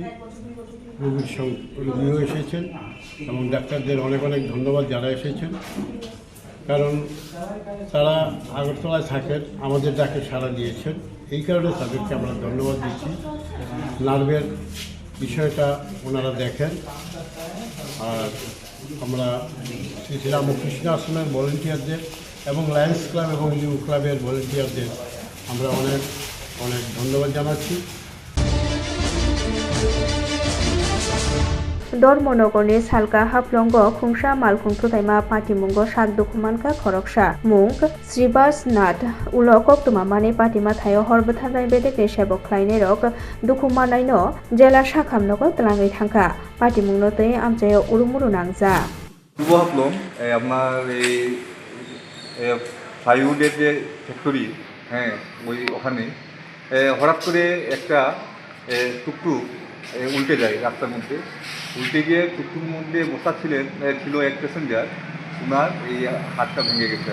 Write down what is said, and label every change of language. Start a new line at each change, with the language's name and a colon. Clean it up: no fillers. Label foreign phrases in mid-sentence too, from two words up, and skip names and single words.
Bangla: রোগীও এসেছেন এবং ডাক্তারদের অনেক অনেক ধন্যবাদ যারা এসেছেন, কারণ তারা আগরতলায় থাকেন, আমাদের ডাকে সাড়া দিয়েছেন, এই কারণে তাদেরকে আমরা ধন্যবাদ দিচ্ছি। নার্ভের বিষয়টা ওনারা দেখেন। আর আমরা শ্রী রামকৃষ্ণ আশ্রমের ভলেন্টিয়ারদের এবং লায়ন্স ক্লাব এবং ইউ ক্লাবের ভলেন্টিয়ারদের আমরা অনেক অনেক ধন্যবাদ জানাচ্ছি।
Kok Borok: धर्मनगरनि सालका हाफ्लंग खुंसा मालखुं थुथाइमा पाटिमुंग साक दुखुमानका खरकसा मुंग श्रीबास नाथ उल कक्तुमामानि पाटिमा थायो हरबथानाय बेदेकनि सेबक ख्लायनेरक दुखुमानायनो जेला साखामनगो तलाङै थांखा पाटिमुंनो तै आमचायाव उरुमुरु नांजा।
Bangla: পূর্ব হাফলং আপনার এই প্লাইউডের যে ফ্যাক্টরি, হ্যাঁ ওখানে হঠাৎ করে একটা টুকটুক উল্টে যায় রাস্তার মধ্যে। উল্টে গিয়ে টুকটুকের মধ্যে বসা ছিল এক প্যাসেঞ্জার, ওনার এই হাতটা ভেঙে গেছে।